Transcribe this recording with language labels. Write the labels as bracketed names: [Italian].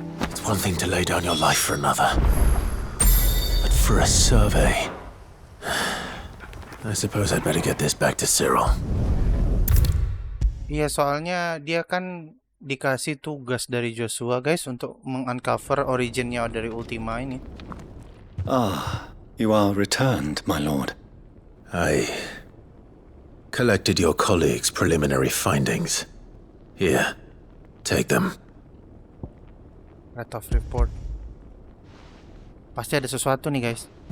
[English] It's one thing to lay down your life for another, but for a survey, I suppose I'd better get this back to Cyril. [Indonesian] Iya, soalnya dia kan dikasih tugas dari Joshua guys untuk menguncover originnya dari Ultima ini. [English] Ah, you are returned, my lord. I collected your colleagues' preliminary findings. Here, take them. Red of report. [Indonesian] Pasti ada sesuatu nih guys.